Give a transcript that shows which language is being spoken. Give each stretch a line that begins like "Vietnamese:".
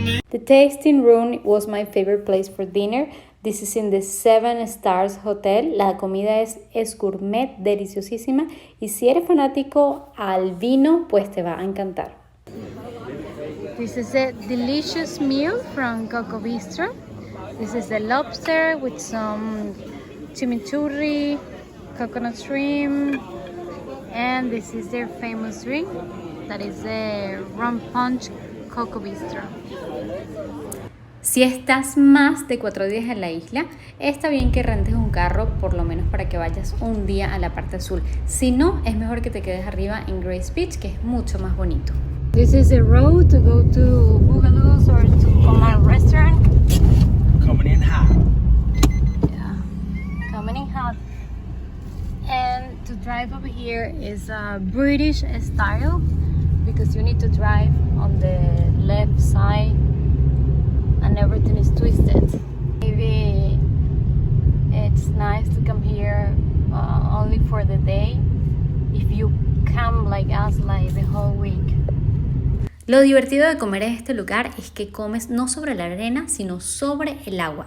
English: The tasting room was my favorite place for dinner. This is in the 7 Stars Hotel.
Spanish: La comida es gourmet, deliciosísima. Y si eres fanático al vino, pues te va a encantar.
English: This is a delicious meal from Coco Bistro. This is the lobster with some chimichurri, coconut shrimp, and this is their famous drink. That is the rum punch Coco Bistro.
Spanish: Si estás más de 4 días en la isla, está bien que rentes un carro, por lo menos para que vayas un día a la parte azul. Si no, es mejor que te quedes arriba en Grace Beach, que es mucho más bonito.
English: This is the road to go to Boogaloo's or to Omar restaurant. Coming in hot. Yeah, coming in hot. And to drive over here is a British style, because you need to drive on the left side and everything is twisted. Maybe it's nice to come here only for the day if you come like us like the whole week.
Spanish: Lo divertido de comer en este lugar es que comes no sobre la arena, sino sobre el agua.